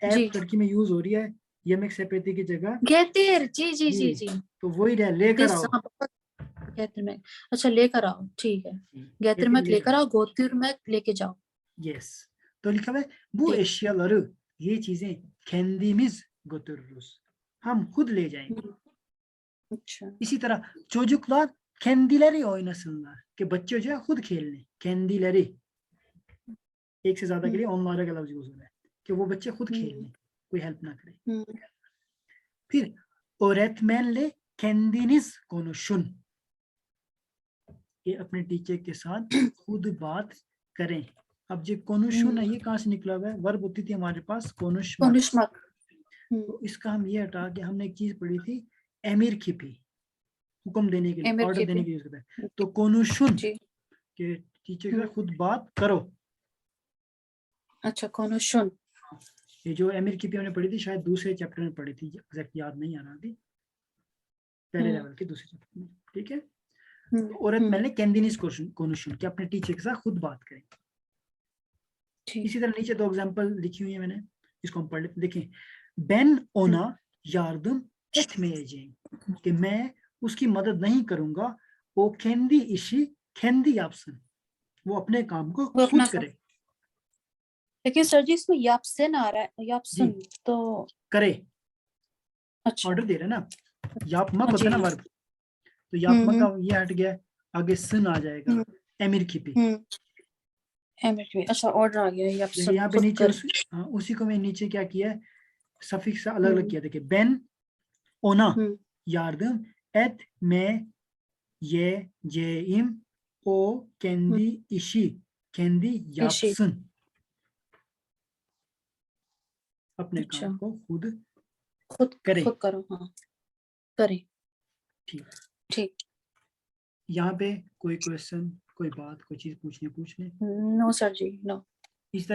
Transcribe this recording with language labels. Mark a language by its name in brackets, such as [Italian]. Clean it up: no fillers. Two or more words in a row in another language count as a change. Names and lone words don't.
[Hindi] जी ऐप टर्की में यूज हो रही है, यमेक सेपेती की जगह। गेतिर जी जी जी, जी जी तो वही रहा, लेकर [English] दिस [Hindi] आओ। हाँ [Turkish] getir mek [Hindi] अच्छा लेकर आओ ठीक है गेतिर [Turkish] getir मैक [Hindi] लेकर लेकर आओ, आओ [Turkish] getir mek [Hindi] लेके जाओ yes। तो लिखा हुआ है bu ठीक [Turkish] eşyaları, [Hindi] ये चीजें [Turkish] kendimiz götürürüz, [Hindi] हम खुद ले जाएंगे। अच्छा इसी तरह [Turkish] çocuklar kendileri oynasınlar, [Hindi] कि बच्चे जो है खुद खेल लें, kendileri। एक से ज्यादा के लिए onlara का लफ्ज यूज हो रहा है कि वो बच्चे खुद खेल लें, कोई हेल्प ना करे। [Turkish] फिर öğretmenle kendiniz konuşun, [Hindi] ये अपने टीचर के साथ खुद बात करें। अब जो konuşun है ये कहाँ से निकला हुआ है? वर्ब होती थी हमारे पास konuşmak, [Turkish] konuşmak. [Hindi] तो इसका हम ये हटा के हमने एक चीज पढ़ी थी [Turkish] emir kipi, [Hindi] हुक्म देने के लिए, [Turkish] Emir [Hindi] ऑर्डर देने [Turkish] kipi. [Hindi] के लिए यूज करता है। तो konuşun जी. के टीचर के साथ खुद बात करो। अच्छा, konuşun. ये जो एमिर की हमने पढ़ी थी शायद दूसरे चैप्टर में पढ़ी थी, एग्जैक्ट याद नहीं आ रहा थी, पहले लेवल के दूसरे चैप्टर में, ठीक है। तो [Turkish] öğretmenle kendiniz konuşun [Hindi] कि अपने टीचर के साथ खुद बात करें। इसी तरह नीचे 2 एग्जांपल लिखी हुई है मैंने, इसको हम पढ़ लेते। देखें, [Turkish] ben ona yardım etmeyeceğim [Hindi] कि मैं उसकी मदद नहीं करूंगा, वो [Turkish] kendi işi kendi yapsın, [Hindi] वो अपने काम को खुद करे। लेकिन सर जी इसमें yapsın आ रहा है, yapsın तो करे, अच्छा ऑर्डर दे रहे ना, yapmak होता है ना वर्ब, तो yapmak का ये हट गया, आगे सन आ जाएगा एमिर की पे। एमिर की, अच्छा ऑर्डर आ गया yapsın। यहाँ पे नीचे उसी को मैं नीचे क्या किया है, सफिक्स अलग अलग किया। देखिए, [Turkish] ben ona yardım etmeyeceğim, o kendi işi kendi yapsın, [Hindi] अपने काम को खुद करे। खुद करो, हाँ करे। ठीक। यहाँ पे कोई क्वेश्चन, कोई बात, कोई चीज पूछनी पूछ ले। नो सर जी, नो। लिखा